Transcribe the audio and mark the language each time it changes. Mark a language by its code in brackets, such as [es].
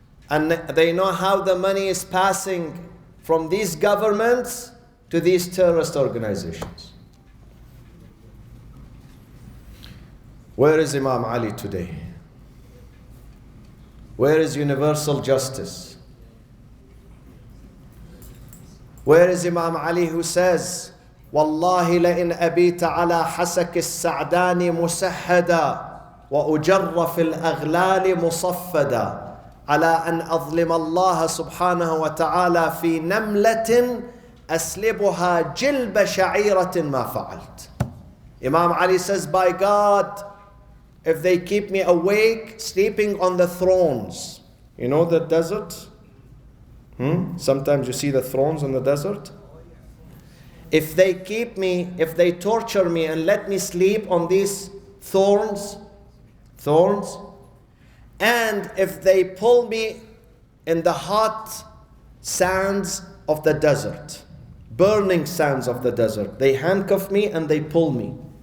[en] And they know how the money is passing from these governments to these terrorist organizations. Where is Imam Ali today? Where is universal justice? Where is Imam Ali who says, [ar] والله لئن أبيت على حسك السعدان مسحدا وأجر في الأغلال مصفدا على أن أظلم الله سبحانه وتعالى في نملة أسلبها جلب شعيرة ما فعلت. [en] Imam Ali says, by God, if they keep me awake, sleeping on the thrones. You know the desert? Sometimes you see the thrones in the desert. If they keep me, if they torture me and let me sleep on these thorns, and if they pull me in the hot sands of the desert, burning sands of the desert, they handcuff me and they pull me.